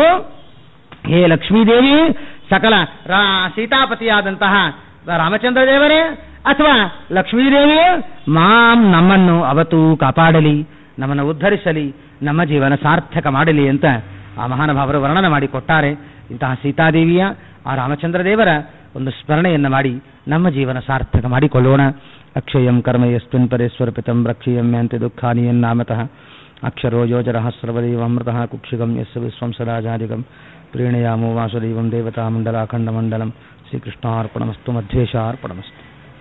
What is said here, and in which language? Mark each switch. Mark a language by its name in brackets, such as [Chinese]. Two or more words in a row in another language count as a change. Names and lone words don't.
[Kannada] ಹೇ ಲಕ್ಷ್ಮೀದೇವಿ, ಸಕಲ ಸೀತಾಪತಿಯಾದಂತಹ ರಾಮಚಂದ್ರ ದೇವರೇ ಅಥವಾ ಲಕ್ಷ್ಮೀದೇವಿಯೇ ನಮ್ಮನ್ನು ಅವತ್ತು ಕಾಪಾಡಲಿ, ನಮ್ಮನ್ನು ಉದ್ಧರಿಸಲಿ, ನಮ್ಮ ಜೀವನ ಸಾರ್ಥಕ ಮಾಡಲಿ ಅಂತ ಆ ಮಹಾನುಭಾವರು ವರ್ಣನೆ ಮಾಡಿ ಕೊಟ್ಟಾರೆ. ಇಂತಹ ಸೀತಾದೇವಿಯ ಆ ರಾಮಚಂದ್ರ ದೇವರ ಒಂದು ಸ್ಮರಣೆಯನ್ನು ಮಾಡಿ ನಮ್ಮ ಜೀವನ ಸಾರ್ಥಕ ಮಾಡಿಕೊಳ್ಳೋಣ. [Sanskrit] ಅಕ್ಷಯಂ ಕರ್ಮ ಯಸ್ಮಿನ್ ಪರೇಶ್ವರಪಿತಂ ರಕ್ಷೀಯಮ್ಯಂತೆ ದುಃಖಾನಿ ಎನ್ನಾಮತಃ ಅಕ್ಷರೋ ಯೋಜರಃ ಸರ್ವದೇವಮೃತಃ ಕುಕ್ಷಿಗಂ ಯಸ್ಸ ವಿಶ್ವಂ ಸದಾಚಾರಿಗಂ ಪ್ರೀಣಯಾಮೋ ವಾಸುದೇವಂ ದೇವತಾ ಮಂಡಲಾಖಂಡ ಮಂಡಲಂ. ಶ್ರೀಕೃಷ್ಣಾರ್ಪಣಮಸ್ತು, ಮಧ್ವೇಶಾರ್ಪಣಮಸ್ತು.